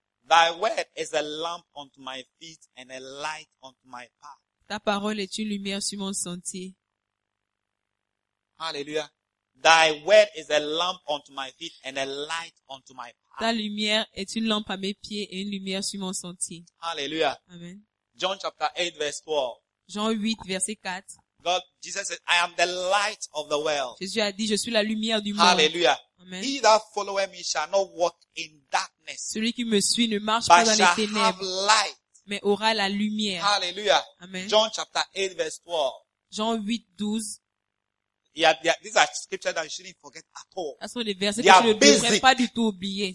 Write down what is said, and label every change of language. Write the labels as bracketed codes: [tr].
[en] Thy word is a lamp unto my feet and a light unto my path. [fr] Ta parole est une lumière sur mon sentier. [en] Hallelujah. Thy word is a lamp unto my feet and a light unto my path. [fr] Ta lumière est une lampe à mes pieds et une lumière sur mon sentier. [en] Hallelujah. Amen. John chapter 8 verse 12. [fr] Jean 8 verset 4. [en] God, Jesus said, I am the light of the world. [fr] Jésus a dit, je suis la lumière du [en] Hallelujah. [fr] Monde. [en] Hallelujah. Amen. He that followeth me shall not walk in darkness. [fr] Celui qui me suit ne marche pas dans les ténèbres. [en] But shall have light. [fr] Mais aura la lumière. [en] Hallelujah. Amen. John chapter 8 verse 12. [fr] Jean 8, 12. [en] Yeah, these are scriptures that you shouldn't forget at all. [fr] Ce sont des versets que tu ne devrais pas du tout oublier.